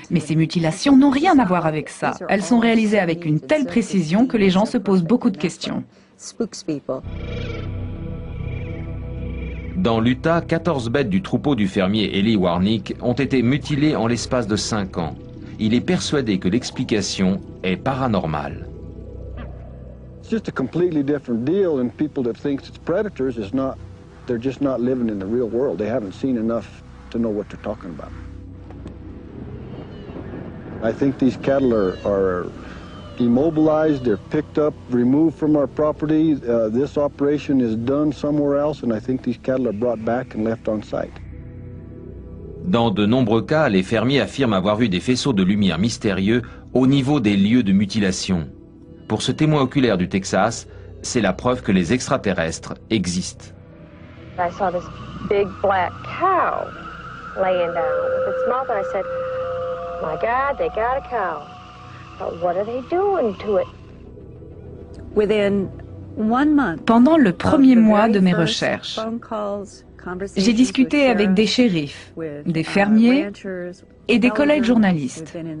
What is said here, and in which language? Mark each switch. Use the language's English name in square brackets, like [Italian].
[French] Mais ces mutilations n'ont rien à voir avec ça. Elles sont réalisées avec une telle précision que les gens se posent beaucoup de questions. Dans l'Utah, 14 bêtes du troupeau du fermier Eli Warnick ont été mutilées en l'espace de 5 ans. Il est persuadé que l'explication est paranormale. [English] It's just a completely different deal, and people that think it's predators is not, they're just not living in the real world. They haven't seen enough to know what they're talking about. I think these cattle are immobilized, they're picked up, removed from our property. This operation is done somewhere else, and I think these cattle are brought back and left on site. [French] Dans de nombreux cas, les fermiers affirment avoir vu des faisceaux de lumière mystérieux au niveau des lieux de mutilation. Pour ce témoin oculaire du Texas, c'est la preuve que les extraterrestres existent. [English] I saw this big black cow laying down with its mouth, and I said, "My God, they got a cow. But what are they doing to it?" [French] Pendant le premier mois de mes recherches, j'ai discuté avec des shérifs, des fermiers et des collègues journalistes.